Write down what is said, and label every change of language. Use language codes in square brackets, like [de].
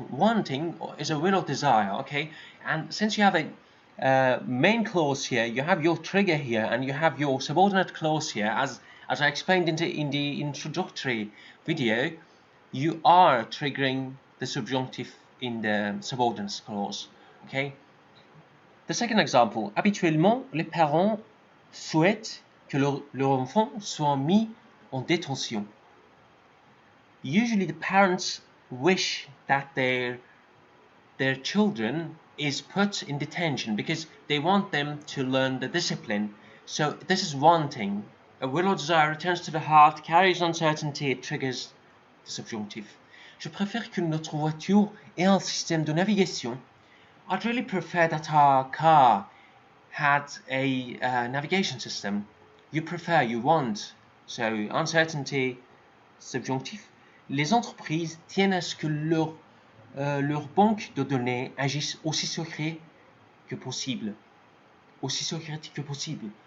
[en] Wanting is a will or desire, okay? And since you have a main clause here, you have your trigger here, and you have your subordinate clause here, as I explained in the introductory video, you are triggering the subjunctive in the subordinate clause, okay? The second example, [fr] habituellement, les parents souhaitent que leur enfant soit mis en détention. [en] Usually the parents wish that their children is put in detention because they want them to learn the discipline. So this is wanting. A will or desire returns to the heart, carries uncertainty, it triggers the subjunctive. [fr] Je préfère que notre voiture ait un système de navigation. [en] I'd really prefer that our car had a navigation system. You prefer, you want. So uncertainty, subjunctif. [fr] Les entreprises tiennent à ce que leur banque de données agisse aussi secret que possible. Aussi secrète que possible.